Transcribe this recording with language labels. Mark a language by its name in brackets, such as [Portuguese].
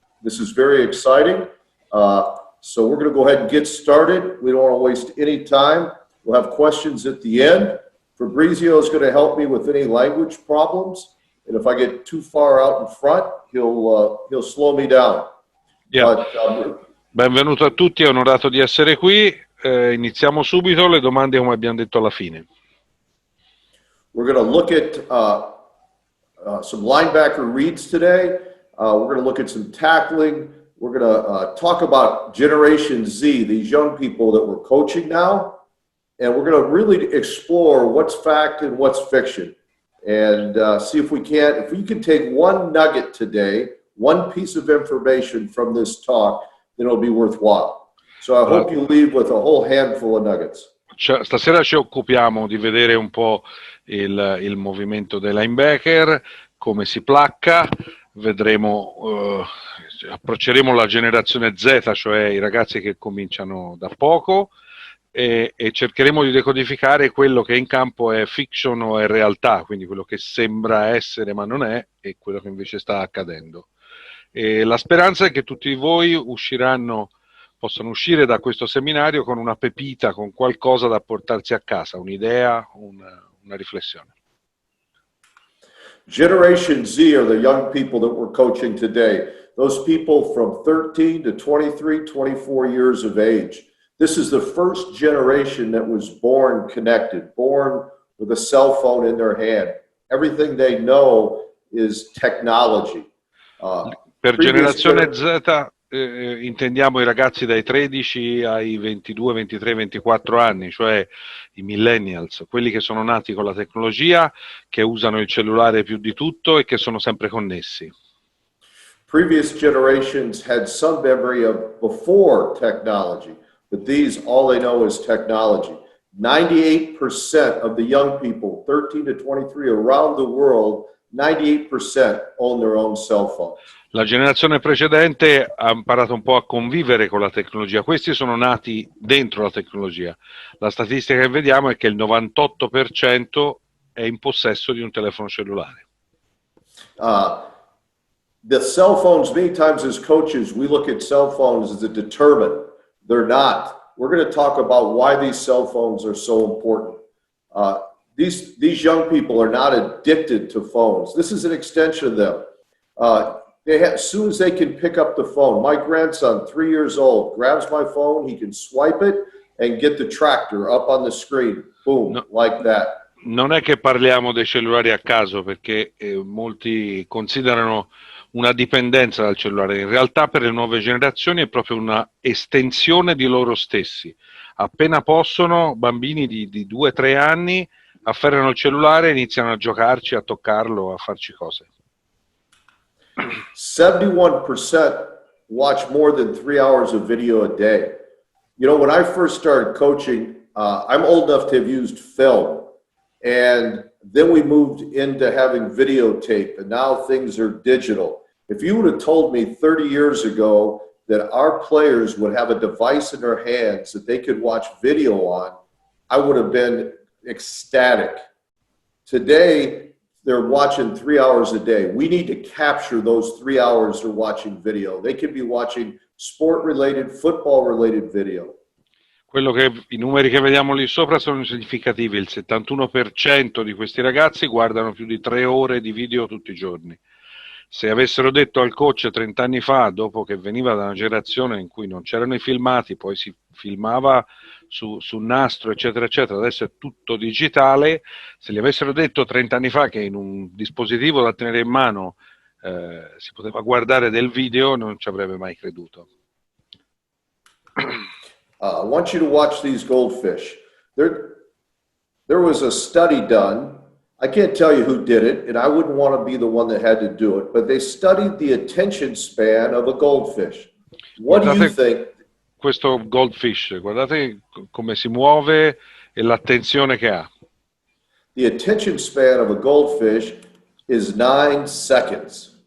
[English] This is very exciting. So we're going to go ahead and get started. We don't want to waste any time. We'll have questions at the end. Fabrizio is going to help me with any language problems. And if I get too far out in front, he'll slow me down. Yeah. [Italian] Benvenuto a tutti, è onorato di essere qui. Iniziamo subito, le domande come abbiamo detto alla fine. [English] We're going to look at some linebacker reads today. We're going to look at some tackling. We're going to talk about Generation Z, these young people that we're coaching now. And we're going to really explore what's fact and what's fiction. and see if you can take one nugget today, one piece of information from this talk, then it'll be worthwhile. So I hope you leave with a whole handful of nuggets. [Italian] Stasera ci occupiamo di vedere un po' il movimento dei linebacker, come si placca, vedremo, approcceremo la generazione Z, cioè i ragazzi che cominciano da poco, e cercheremo di decodificare quello che in campo è fiction o è realtà, quindi quello che sembra essere ma non è, e quello che invece sta accadendo. E la speranza è che tutti voi possano uscire da questo seminario con una pepita, con qualcosa da portarsi a casa, un'idea, una riflessione. [English] Generation Z are the young people that we're coaching today. Those people from 13 to 23, 24 years of age. This is the first generation that was born connected, born with a cell phone in their hand. Everything they know is technology. [Italian] Per generazione Z intendiamo i ragazzi dai 13 ai 22, 23, 24 anni, cioè i millennials, quelli che sono nati con la tecnologia, che usano il cellulare più di tutto e che sono sempre connessi. [English] Previous generations had some memory of before technology, but these, all they know is technology. 98% of the young people, 13 to 23 around the world, 98% own their own cell phones. [Italian] La generazione precedente ha imparato un po' a convivere con la tecnologia. Questi sono nati dentro la tecnologia. La statistica che vediamo è che il 98% è in possesso di un telefono cellulare. [English] The cell phones, many times as coaches, we look at cell phones as a deterrent. They're not. We're going to talk about why these cell phones are so important. These young people are not addicted to phones. This is an extension of them. As soon as they can pick up the phone, my grandson, 3 years old, grabs my phone, he can swipe it and get the tractor up on the screen. Boom, no, like that. [Italian] Non è che parliamo dei cellulari a caso, perché molti considerano una dipendenza dal cellulare. In realtà per le nuove generazioni è proprio una estensione di loro stessi. Appena possono, bambini di 2-3 anni afferrano il cellulare e iniziano a giocarci, a toccarlo, a farci cose. [English] 71% watch more than 3 hours of video a day. You know, when I first started coaching, I'm old enough to have used film. And then we moved into having videotape, and now things are digital. If you would have told me 30 years ago that our players would have a device in their hands that they could watch video on, I would have been ecstatic. Today, they're watching 3 hours a day. We need to capture those 3 hours they're watching video. They could be watching sport-related, football-related video. [Italian] I numeri che vediamo lì sopra sono significativi. Il 71% di questi ragazzi guardano più di 3 ore di video tutti i giorni. Se avessero detto al coach 30 anni fa, dopo che veniva da una generazione in cui non c'erano i filmati, poi si filmava su nastro, eccetera, eccetera, adesso è tutto digitale, se gli avessero detto 30 anni fa che in un dispositivo da tenere in mano si poteva guardare del video, non ci avrebbe mai creduto. [English] I want you to watch these goldfish. There was a study done. I can't tell you who did it, and I wouldn't want to be the one that had to do it, but they studied the attention span of a goldfish. What do you think? [Italian] Questo goldfish, guardate come si muove e l'attenzione che ha. [English] The attention span of a goldfish is 9 seconds.